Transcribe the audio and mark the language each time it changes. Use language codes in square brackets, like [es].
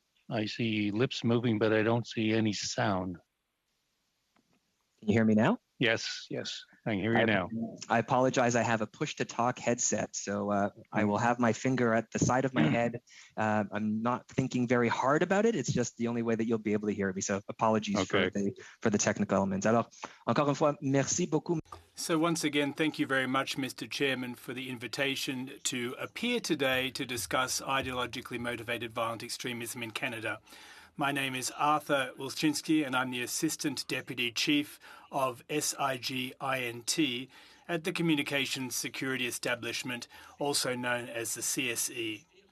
[en] I see lips moving, but I don't see any sound. Can you hear me now? Yes, yes, I can hear you now. I apologize. I have a push-to-talk headset, so I will have my finger at the side of my head. I'm not thinking very hard about it. It's just the only way that you'll be able to hear me. So apologies for the technical elements. [fr] Alors, encore une fois, merci beaucoup. [en] So once again, thank you very much, Mr. Chairman, for the invitation to appear today to discuss ideologically motivated violent extremism in Canada. My name is Arthur Wilczynski, and I'm the Assistant Deputy Chief of SIGINT at the Communications Security Establishment, also known as the CSE.